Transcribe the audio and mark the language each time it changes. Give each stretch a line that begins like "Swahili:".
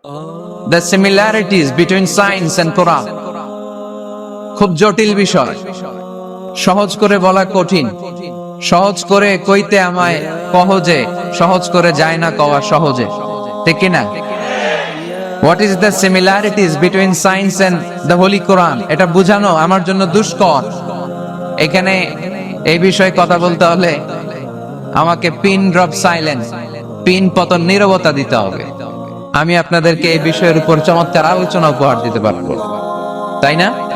English: The similarities between science and Quran.
Bangla: খুব জটিল বিষয়, সহজ করে বলা কঠিন, সহজ করে কইতে আমায় সহজে, সহজ করে যায় না কওয়া সহজে, ঠিক কি না?
English: What is the similarities between science and the Holy Quran?
Bangla: এটা বোঝানো আমার জন্য দুষ্কর। এখানে এই বিষয়ে কথা বলতে হলে আমাকে পিন ড্রপ সাইলেন্স, পিন পতন নীরবতা দিতে হবে। আমি আপনাদেরকে এই বিষয়ের উপর চমৎকার আলোচনা উপহার দিতে পারবো, তাই না?